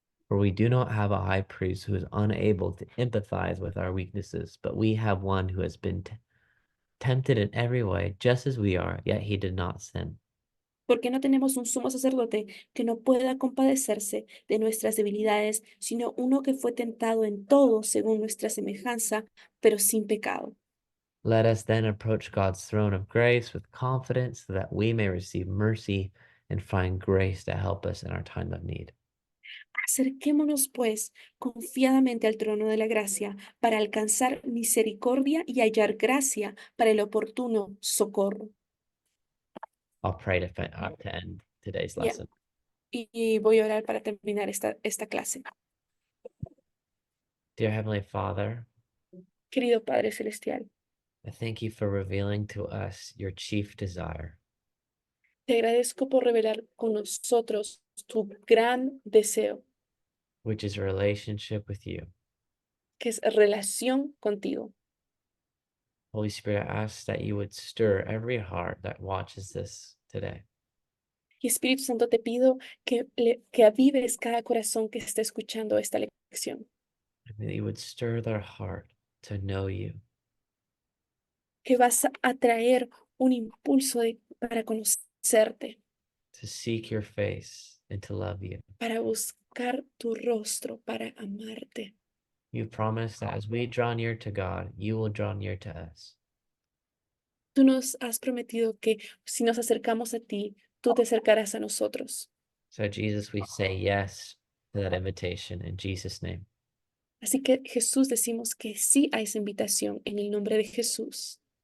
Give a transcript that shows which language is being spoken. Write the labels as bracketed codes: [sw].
[en] For we do not have a high priest who is unable to empathize with our weaknesses, but we have one who has been tempted in every way, just as we are, yet he did not sin. [es] Porque no tenemos un sumo sacerdote que no pueda compadecerse de nuestras debilidades, sino uno que fue tentado en todo según nuestra semejanza, pero sin pecado. [en] Let us then approach God's throne of grace with confidence so that we may receive mercy and find grace to help us in our time of need. [es] Acerquémonos, pues, confiadamente al trono de la gracia para alcanzar misericordia y hallar gracia para el oportuno socorro. [en] I'll pray to end today's [es] Ya. [en] lesson. [es] Y voy a orar para terminar esta clase. [en] Dear Heavenly Father, [es] Querido Padre Celestial, [en] I thank you for revealing to us your chief desire, [es] te agradezco por revelar con nosotros tu gran deseo, [en] which is a relationship with you. [es] que es relación contigo. [en] Holy Spirit, I ask that you would stir every heart that watches this today. [es] Y Espíritu Santo, te pido que avives cada corazón que esté escuchando esta lección, [en] And that you would stir their heart to know you, [es] que vas a traer un impulso para conocerte, [en] to seek your face, and to love you. [es] para buscar tu rostro, para amarte. [en] You promise that as we draw near to God, you will draw near to us. [es] Tú nos has prometido que si nos acercamos a ti, tú te acercarás a nosotros. [en] So, Jesus, we say yes to that invitation in Jesus' name. [es] Así que Jesús, decimos que sí a esa invitación en el nombre de Jesús.